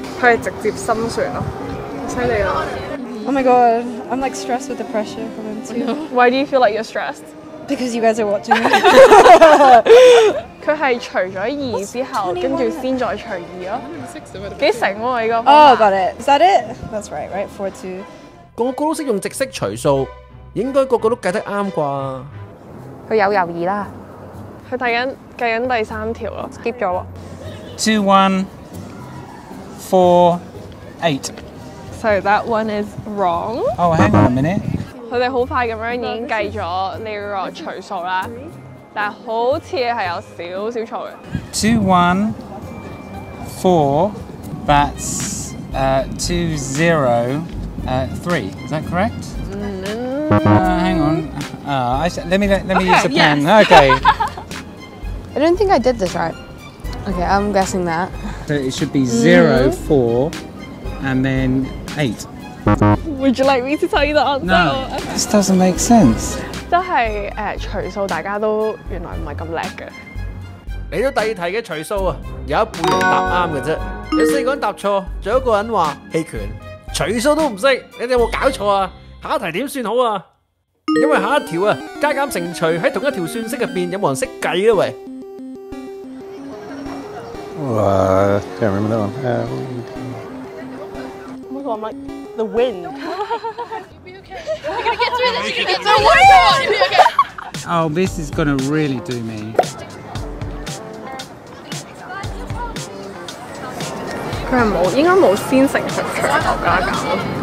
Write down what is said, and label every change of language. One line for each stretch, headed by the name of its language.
Cantonese: 佢係直接心算咯，犀利啦。
English: Oh my god, I'm like stressed with the pressure from him too. Why do you feel like you're stressed? Because you guys are watching me.
Cantonese: 佢係除咗2之後，跟住先再除2咯。幾醒喎呢個。
English: Oh, got it. Is that it? That's right, right? 42.
Cantonese: 個個都識用直式除數，應該個個都計得啱啩？佢有猶豫啦，佢計緊第3條咯，skip 咗喎。
English: 2148. So that one is wrong. Oh, hang on a minute.
Cantonese: 佢哋好快咁樣已經計咗呢個除數啦，但係好似係有少少錯嘅。
English: 2, 1, 4. That's 2, 0, 3. Is that correct? Hang on. Let me use the pen. yes. Okay. I don't think I did this right. Okay, I'm guessing that. So it should be 0, 4, and then 8. Would you like me to tell you the answer? No, this doesn't make sense.
Cantonese: 即係除數，大家都原來唔係咁叻嘅。嚟到第二題嘅除數啊，有一半人答啱嘅啫，有4個人答錯，仲有1個人話棄權，除數都唔識，你哋有冇搞錯啊？下一題點算好啊？因為下一條啊，加減乘除喺同一條算式入邊，有冇人識計啊？喂？
English: Can't remember that one. Oh my god, I'm like the wind. Oh, this is gonna really do me.
Cantonese: 佢係冇，應該冇先乘除除後加減咯。